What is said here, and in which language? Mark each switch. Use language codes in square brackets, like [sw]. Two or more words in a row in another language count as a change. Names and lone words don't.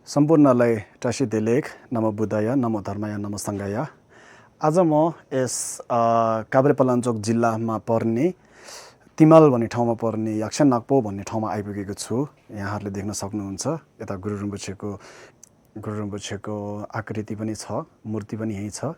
[sa] सम्पूर्णलाई [bo] टासी देलेख [sa] नमो बुद्धाय नमो धर्माय नमो सङ्घाय। [ne] आज म यस काभ्रेपलाञ्चोक जिल्लामा पर्ने तिमल भन्ने ठाउँमा पर्ने याक्सन नागपो भन्ने ठाउँमा आइपुगेको छु। यहाँहरूले देख्न सक्नुहुन्छ यता गुरु रिम्पोछेको आकृति पनि छ, मूर्ति पनि यहीँ छ।